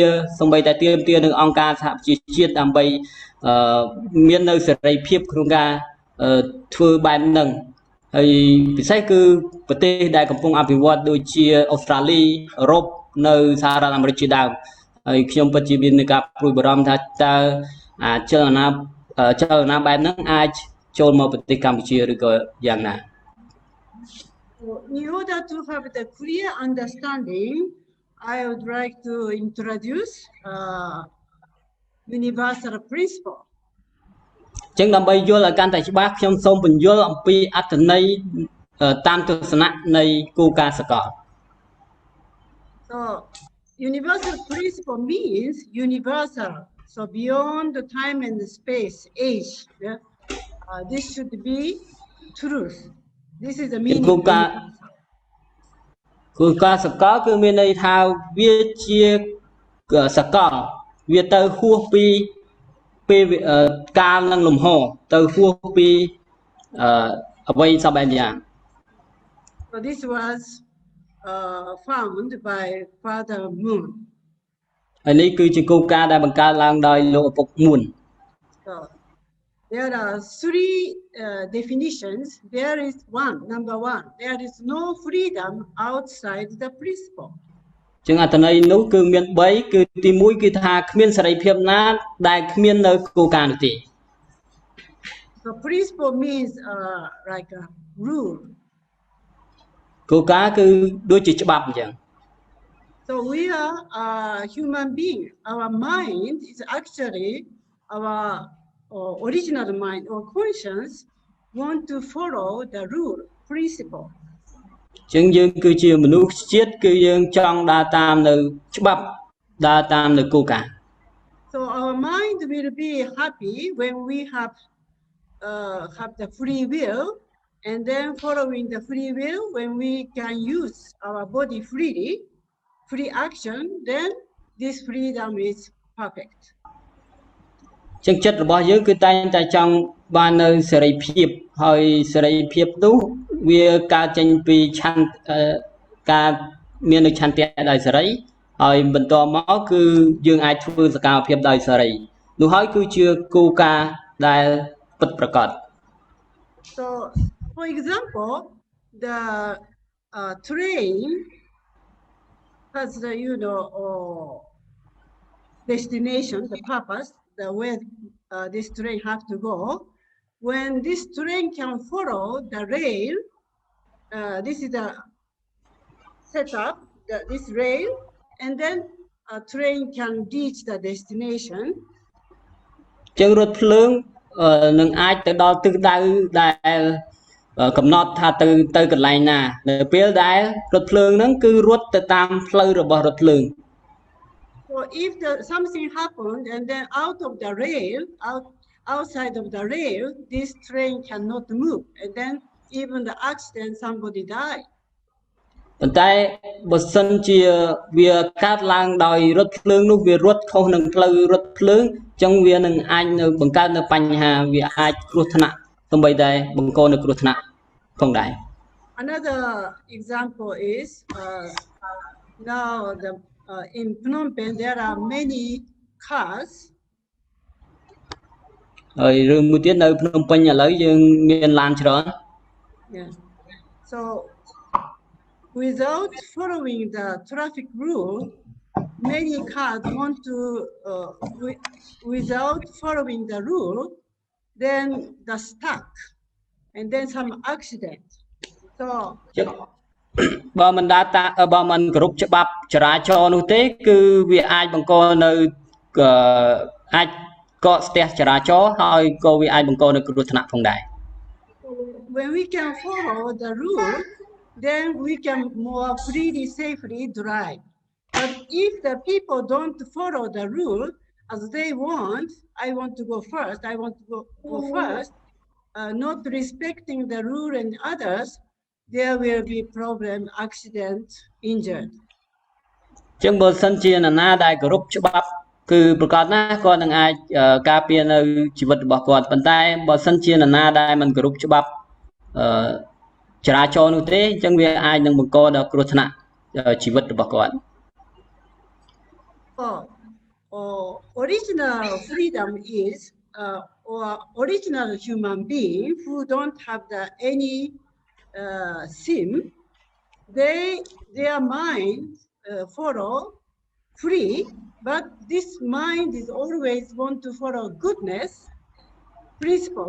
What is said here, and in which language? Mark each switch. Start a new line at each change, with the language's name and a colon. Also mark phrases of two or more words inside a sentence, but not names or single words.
Khmer: សម្បីតែទាមទារនឹងអង្គការសហប្រជាជាតិដើម្បីមាននៅសេរីភាពក្នុងការធ្វើបែបហ្នឹង ហើយពិសេសគឺប្រទេសដែលកំពុងអភិវឌ្ឍដូចជាអូស្ត្រាលីអឺរ៉ុបនៅសហរដ្ឋអាមេរិកជាដើមហើយខ្ញុំពិតជាមានការព្រួយបារម្ភថាតើចលនាបែបហ្នឹងអាចចូលមកប្រទេសកម្ពុជាឬក៏យ៉ាងណា
English: In order to have the clear understanding, I would like to introduce universal principle.
Khmer: ចឹងដើម្បីយល់ឲ្យកាន់តែច្បាស់ខ្ញុំសូមបញ្យល់អំពីអត្ថន័យតាមទស្សនៈនៃគោលការណ៍សកល
English: So universal principle means universal, so beyond the time and the space, age. This should be truth. This is the meaning.
Khmer: គោលការណ៍សកលគឺមានន័យថាវាជាសកលវាទៅហួសពី ពេលកាលនិងលំហទៅហួសពីអ្វីសពបែបយ៉ាង
English: So this was found by Father Moon.
Khmer: ហើយនេះគឺជាគោលការណ៍ដែលបង្កើតឡើងដោយលោកឪពុក Moon.
English: So there are three definitions. There is number one. There is no freedom outside the principle.
Khmer: ចឹងអត្ថន័យនោះគឺមាន3គឺទី1គឺថាគ្មានសេរីភាពណាដែលគ្មាននៅគោលការណ៍នោះទេ
English: So principle means like a rule.
Khmer: គោលការណ៍គឺដូចជាច្បាប់អញ្ចឹង
English: So we are human being. Our mind is actually our original mind or conscience want to follow the rule, principle.
Khmer: ចឹងយើងគឺជាមនុស្សជាតិគឺយើងចង់ដើរតាមនៅច្បាប់ដើរតាមនៅគោលការណ៍
English: So our mind will be happy when we have the free will, and then following the free will, when we can use our body freely, free action, then this freedom is perfect.
Khmer: ចឹងចិត្តរបស់យើងគឺតែងតែចង់បាននៅសេរីភាពហើយសេរីភាព នោះវាកើតចេញពីឆន្ទការមាននៅឆន្ទៈដោយសេរីហើយបន្តមកគឺយើងអាចធ្វើសកម្មភាពដោយសេរីនោះហើយគឺជាគោលការណ៍ដែលពិតប្រាកដ
English: So for example the train has the destination, the purpose, the way this train have to go. When this train can follow the rail, this is the setup, this rail, and then a train can reach the destination.
Khmer: ចឹងរថភ្លើងនឹងអាចទៅដល់ទិសដៅដែលកំណត់ថាទៅកន្លែងណានៅពេលដែលរថភ្លើងហ្នឹងគឺរត់ទៅតាមផ្លូវរបស់រថភ្លើង
English: So if something happened and then out of the rail, outside of the rail, this train cannot move, and then even the accident, somebody died.
Khmer: ប៉ុន្តែបើសិនជាវាកើតឡើងដោយរថភ្លើងនោះវារត់ខុសនឹងផ្លូវរថភ្លើងអញ្ចឹងវានឹងអាចនៅបង្កើតនៅបញ្ហាវាអាចគ្រោះថ្នាក់សូម្បីតែបង្កនៅគ្រោះថ្នាក់ផងដែរ
English: Another example is now in Phnom Penh there are many cars
Khmer: ហើយរឿងមួយទៀតនៅភ្នំពេញឥឡូវយើងមានឡានច្រើន
English: So without following the traffic rule, many cars want to, without following the rule, then they're stuck, and then some accident. So
Khmer: បើមិនដើរតាបើមិនគោរពច្បាប់ចរាចរណ៍នោះទេគឺវាអាចបង្កនៅអាចកកស្ទះចរាចរណ៍ហើយក៏វាអាចបង្កនៅគ្រោះថ្នាក់ផងដែរ
English: When we can follow the rule, then we can more freely, safely drive. But if the people don't follow the rule as they want, I want to go first, I want to go first, not respecting the rule and others, there will be problem, accident, injured.
Khmer: ចឹងបើសិនជានរណាដែលគោរពច្បាប់គឺប្រកាសណាគាត់នឹងអាចការពារនៅជីវិតរបស់គាត់ប៉ុន្តែបើសិនជានរណាដែលមិនគោរពច្បាប់ចរាចរណ៍នោះទេចឹងវាអាចនឹងបង្កដល់គ្រោះថ្នាក់ជីវិតរបស់គាត់
English: Original freedom is or original human being who don't have any sin, their mind follow free, but this mind is always want to follow goodness principle.